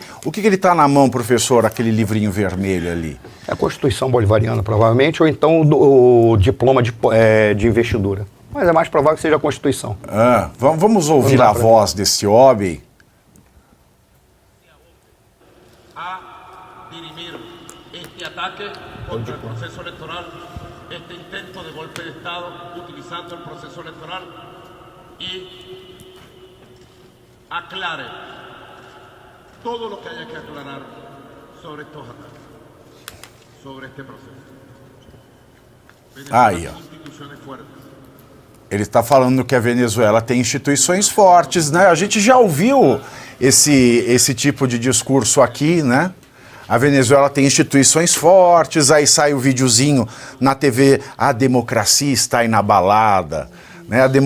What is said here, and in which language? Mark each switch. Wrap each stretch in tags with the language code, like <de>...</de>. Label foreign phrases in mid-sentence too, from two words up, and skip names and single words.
<pt>O que ele está na mão, professor, aquele livrinho vermelho ali? É a Constituição Bolivariana, provavelmente, ou então o diploma de investidura. Mas é mais provável que seja a Constituição. Vamos ouvir a voz desse homem.</pt> <es>A dirimir este ataque contra el proceso electoral, este intento de golpe de Estado utilizando el proceso electoral y aclare todo lo que haya que aclarar sobre estos ataques, sobre este proceso.</es> <pt>Aí, ó.</pt> <es>Instituciones fuertes.</es> <pt>Ele está falando que a Venezuela tem instituições fortes, né? A gente já ouviu esse tipo de discurso aqui, né? A Venezuela tem instituições fortes, aí sai o videozinho na TV, a democracia está inabalada, né?</pt>